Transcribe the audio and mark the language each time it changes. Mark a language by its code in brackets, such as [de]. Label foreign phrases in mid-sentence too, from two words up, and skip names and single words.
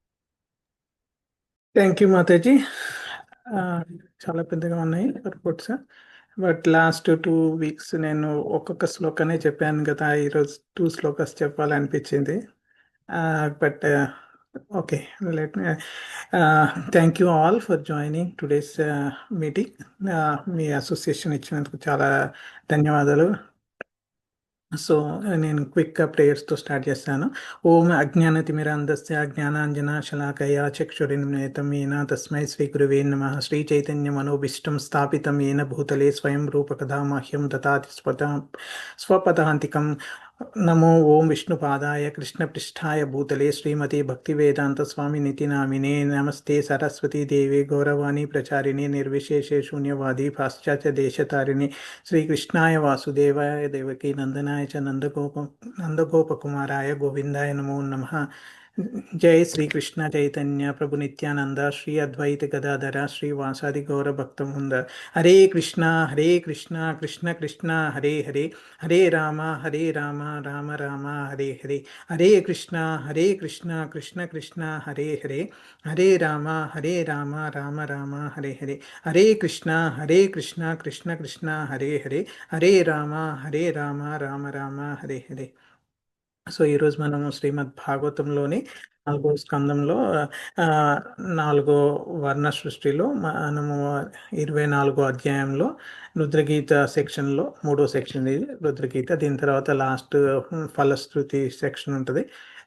[en] thank you [te] మాతాజీ. చాలా పెద్దగా ఉన్నాయి రిపోర్ట్స్. బట్ [en] last 2 weeks [te] నేను ఒక్కొక్క శ్లోకనే చెప్పాను కదా, ఈరోజు 2 శ్లోకాస్ చెప్పాలనిపించింది. [en] But okay, let me thank you all for joining today's meeting. [te] మీ అసోసియేషన్ ఇచ్చినందుకు చాలా ధన్యవాదాలు. సో నేను క్విక్గా ప్రేయర్స్తో స్టార్ట్ చేస్తాను. [sa] ఓం అజ్ఞానతిమిరాంధస్య జ్ఞానాంజన శలాకయా చక్షురున్మిలితం येन తస్మై శ్రీ గురువే నమః. శ్రీ చైతన్య మనోభీష్టం స్థాపితం येन భూతలే స్వయం రూపకథా మహ్యం దదాతి స్వపదాంతికం. నమో ఓం విష్ణుపాదాయ కృష్ణపృష్ఠాయ భూతలే శ్రీమతి భక్తివేదాంత స్వామినితి నామినే. నమస్తే సరస్వతీ దేవి గౌరవాణి ప్రచారిణి నిర్విశేషే శూన్యవాది పాశ్చాత్య దేశతారిణి. శ్రీకృష్ణాయ వాసుదేవాయ దేవకీ నందనాయ చ నందగోపకుమారాయ గోవిందాయ నమో నమః. జై శ్రీకృష్ణ చైతన్య ప్రభు నిత్యానంద శ్రీ అద్వైత గదాధర శ్రీ వాసాది గౌర భక్తవృంద. హరే కృష్ణ కృష్ణ కృష్ణ హరే హరే, హరే రామ రామ రామ హరే హరే. హరే కృష్ణ కృష్ణ కృష్ణ హరే హరే, హరే రామ రామ రామ హరే హరే. హరే కృష్ణ కృష్ణ కృష్ణ హరే హరే, హరే రామ రామ రామ హరే హరే. [te] సో ఈరోజు మనము శ్రీమద్ భాగవతంలోని 4వ స్కందంలో 4వ వర్ణ సృష్టిలో మనము 24వ అధ్యాయంలో రుద్రగీత సెక్షన్లో 3వ సెక్షన్ ఇది రుద్రగీత. దీని తర్వాత లాస్ట్ ఫలశ్రుతి సెక్షన్ ఉంటుంది.